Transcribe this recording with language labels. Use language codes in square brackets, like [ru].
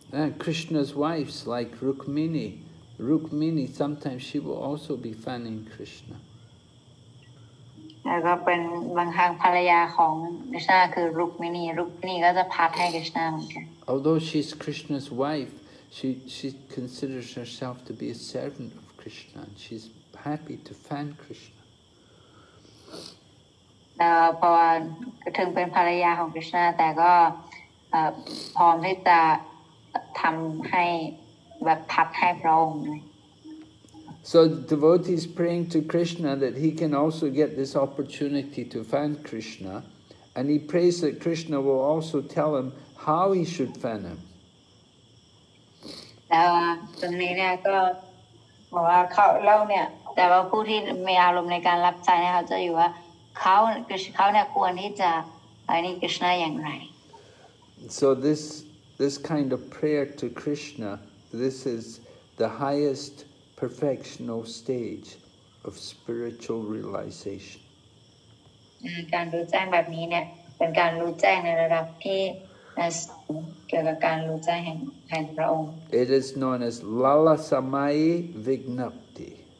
[en] And Krishna's wives like Rukmini, sometimes she will also be fanning Krishna. [th] แล้วก็เป็นบางครั้งภรรยาของคริชนาคือรุกมินีก็จะพัดให้คริชนาเหมือนกัน [en] Although she's Krishna's wife, she considers herself to be a servant of Krishna, and she's happy to fan Krishna. [th] แล้วพอถึงเป็นภรรยาของคริชนาแต่ก็พร้อมที่จะทำให้แบบพัดให้พระองค์เลย [en] So the devotee is praying to Krishna that he can also get this opportunity to fan Krishna, and he prays that Krishna will also tell him how he should fan him. [th] แล้วตรงนี้เนี่ยก็บอกว่าเราเนี่ยแต่ว่าผู้ที่มีอารมณ์ในการรับใช้เนี่ยเขาจะอยู่ว่าเขาเนี่ยควรที่จะนี่คริชนาอย่างไร [en] So this kind of prayer to Krishna, this is the highest perfectional stage of spiritual realization. [th] การรู้แจ้งแบบนี้เนี่ยเป็นการรู้แจ้งในระดับที่ as เกี่ยวกับการรู้แจ้งแห่งพระองค์ [en] It is known as Lala Samai Vignapti.